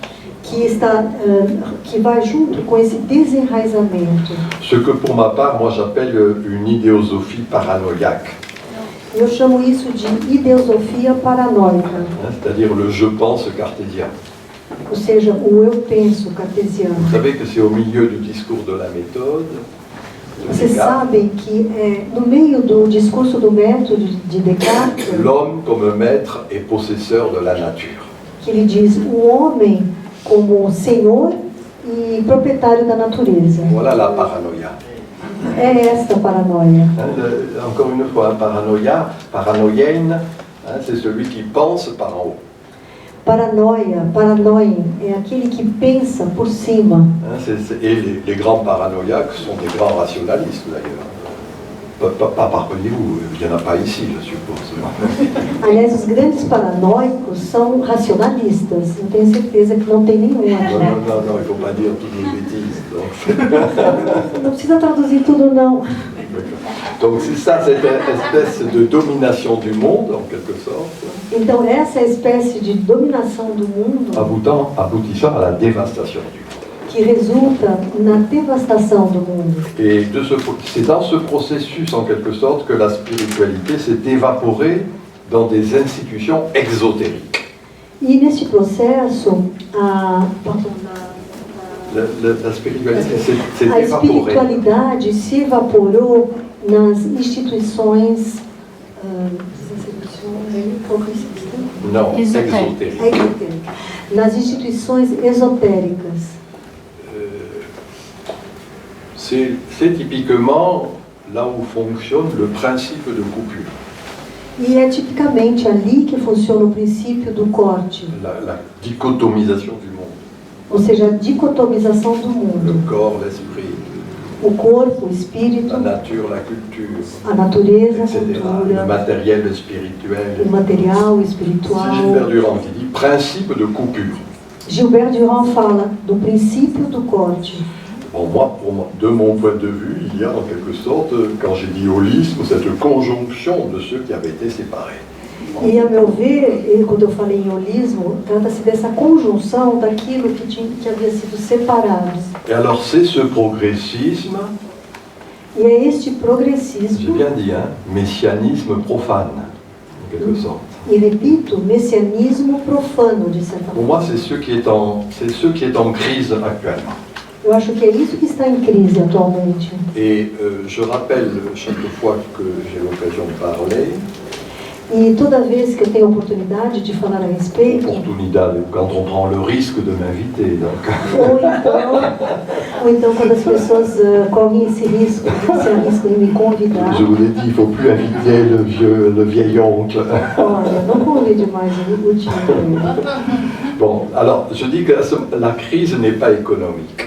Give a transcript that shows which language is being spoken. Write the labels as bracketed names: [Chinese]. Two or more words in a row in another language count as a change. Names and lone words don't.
[Portuguese] que vai junto com esse desenraizamento. [French] Ce que pour ma part, moi j'appelle une idéosophie paranoïaque, [Portuguese] Eu chamo isso de ideosofia paranoica, [French] c'est-à-dire le je pense cartésien. [Portuguese] ou seja, o eu penso cartesiano. [French] Vous savez que c'est au milieu du discours de la méthode, de [Portuguese] Vocês [French] Descartes, [Portuguese] sabem que no meio do discurso do método de Descartes, [French] l'homme comme maître et possesseur de la nature. [Portuguese] que ele diz o homem como senhor e proprietário da natureza. [French] Voilà la paranoïa. [Portuguese] É esta paranoia. [French] Encore une fois, un paranoïenne, c'est celui qui pense par en haut. [Portuguese] Paranoia é aquele que pensa por cima. [French] Et les grands paranoïaques sont des grands rationalistes d'ailleurs. Pas parmi vous, il n'y en a pas ici, je suppose. [Portuguese] Aliás, os grandes paranoicos são racionalistas. Eu tenho certeza que não tem nenhum [French] Non, [Portuguese] aqui. [French] non, il ne faut pas dire toutes les bêtises. Donc, [Portuguese] Não precisa traduzir tudo, não. [French] donc c'est ça, cette espèce de domination du monde, en quelque sorte, [Portuguese] Então, essa espécie de dominação do mundo [French] aboutissant à la dévastation du monde. [Portuguese] que resulta na devastação do mundo. [French] Et c'est dans ce processus, en quelque sorte, que la spiritualité s'est évaporée dans des institutions exotériques. [Portuguese] E nesse processo, [French] La spiritualité s'est [Portuguese] a [French] évaporée. [Portuguese] espiritualidade se evaporou nas instituições [French] Non, Ésotérique. exotériques. [Portuguese] nas instituições esotéricas. [French] C'est typiquement là où fonctionne le principe de coupure, [Portuguese] E é tipicamente ali que funciona o princípio do corte, [French] la dichotomisation du monde, [Portuguese] ou seja, a dicotomização do [French] le [Portuguese] mundo. [French] corps, l'esprit, [Portuguese] O corpo, o espírito, [French] la nature, la culture, [Portuguese] a natureza, a [French] etc. Le [Portuguese] cultura, [French] matériel, le [Portuguese] o [French] spirituel. [Portuguese] material, o [French] C'est [Portuguese] espiritual. [French] Gilbert Durand qui dit principe de coupure. [Portuguese] Gilbert Durand fala do princípio do corte. [French] Bon, moi, de mon point de vue, il y a en quelque sorte, quand j'ai dit holisme, cette conjonction de ceux qui avaient été séparés. [Portuguese] E, a meu ver, quando eu falei em holismo, trata-se dessa conjunção daquilo que havia sido separado. [French] Et alors c'est ce progressisme, [Portuguese] E é este [French] j'ai [Portuguese] progressismo, [French] bien dit, messianisme profane, en quelque sorte. [Portuguese] e repito, messianismo profano, de certa [French] Pour [Portuguese] forma. [French] moi, c'est ce qui est en crise actuellement. [Portuguese] Eu acho que é isso que está em crise atualmente. [French] Et je rappelle chaque fois que j'ai l'occasion de parler, [Portuguese] E toda vez que eu tenho a oportunidade de falar a respeito, [French] opportunidade, quand on prend le risque de m'inviter, donc, [Portuguese] ou então quando as pessoas correm esse risco, se arriscam em me convidar, [French] je vous l'ai dit, il ne faut plus inviter le vieil oncle. [Portuguese] olha, não convide mais o tio. [French] Bon, alors je dis que la crise n'est pas économique.